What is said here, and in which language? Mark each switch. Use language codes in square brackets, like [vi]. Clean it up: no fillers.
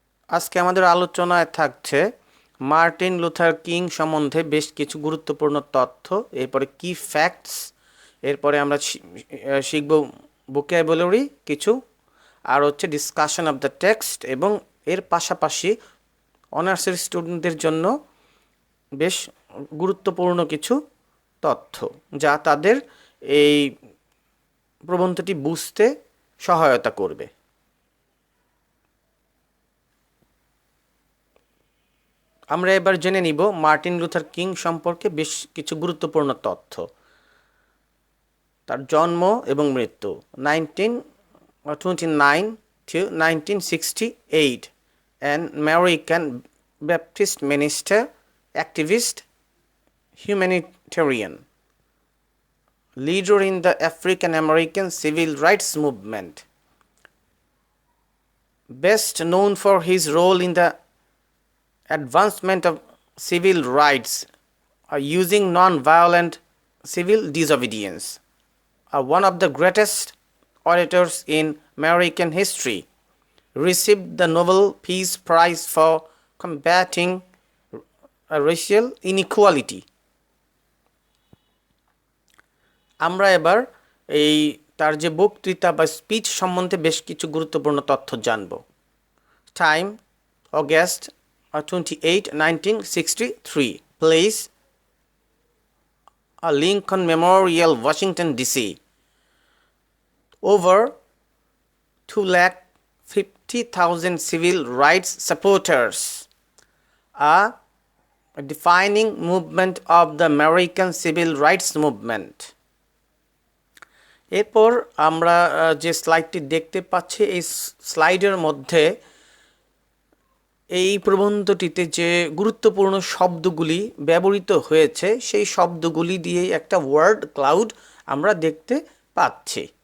[bn] আজকে আমাদের আলোচনায় থাকছে মার্টিন লুথার কিং সম্বন্ধে বেশ কিছু গুরুত্বপূর্ণ তথ্য, এরপরে কি ফ্যাক্টস, এরপরে আমরা শিখব ভোকাবুলারি কিছু, আর হচ্ছে ডিসকাশন অফ দ্য টেক্সট, এবং এর পাশাপাশি অনার্সের স্টুডেন্টদের জন্য বেশ গুরুত্বপূর্ণ কিছু তথ্য যা তাদের এই প্রবন্ধটি বুঝতে সহায়তা করবে। আমরা এবার জেনে নিব মার্টিন লুথার কিং সম্পর্কে বেশ কিছু গুরুত্বপূর্ণ তথ্য। তার জন্ম এবং মৃত্যু [en] 1929 to 1968, an American Baptist minister, activist, humanitarian, leader in the African American civil rights movement, best known for his role in the advancement of civil rights using non-violent civil disobedience, one of the greatest orators in American history, received the Nobel Peace Prize for combating racial inequality. [bn] আমরা এবার এই তার যে বক্তৃতা বা speech সম্বন্ধে বেশ কিছু গুরুত্বপূর্ণ তথ্য জানব। [en] Time August 28, 1963, place Lincoln Memorial, Washington DC. Over 250,000 civil rights supporters. A defining movement of the American civil rights movement. [bn] এরপর আমরা যে স্লাইডটি দেখতে পাচ্ছি, এই স্লাইডের মধ্যে এই প্রবন্ধটিতে যে গুরুত্বপূর্ণ শব্দগুলি ব্যবহৃত হয়েছে সেই শব্দগুলি দিয়ে একটা ওয়ার্ড ক্লাউড আমরা দেখতে পাচ্ছি।